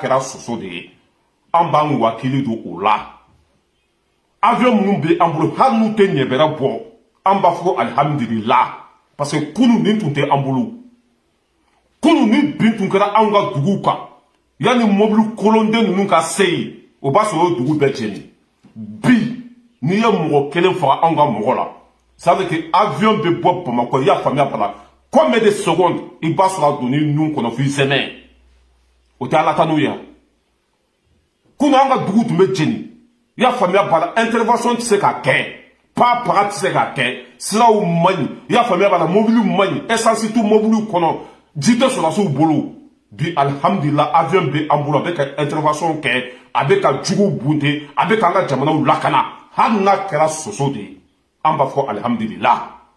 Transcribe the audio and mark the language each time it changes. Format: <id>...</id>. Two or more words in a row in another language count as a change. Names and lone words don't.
<bm>kɛra soso de ye an b'an wakili don o la avion minnu bɛ an bolo hali n'u tɛ ɲɛbɛrɛ bɔ an b'a fɔ ko alihamudulila</bm> <fr>parce que</fr> <bm>kunun nin tun tɛ an bolo kunun ni bin tun kɛra anw ka duguw kan yanni mobili kolonden ninnu ka se yen o b'a sɔrɔ o dugu bɛɛ jɛni bi n'i ye mɔgɔ kelen faga anw ka mɔgɔ la</bm> <fr>ça veut dire que</fr> <bm>avion bɛ bɔ Bamakɔ i y'a faamuya bala</bm> <fr>combien de secondes</fr> <bm>i b'a sɔrɔ a donni nun kɔnɔ f'i sɛmɛ o tɛ Ala tanu ye kunun an ka dugu tun bɛ jɛni i y'a faamuya bala intervention tɛ se ka kɛ paga tɛ se ka kɛ siraw man ɲi i y'a faamuya bala mobiliw man ɲi essence t'u mobiliw kɔnɔ ji tɛ sɔrɔsiw bolo bi alihamudulila avion bɛ an bolo a bɛ ka intervention kɛ a bɛ ka juguw bunte a bɛ k'an ka jamanaw lakana hali n'a kɛra soso de ye an b'a fɔ alihamudulila</bm>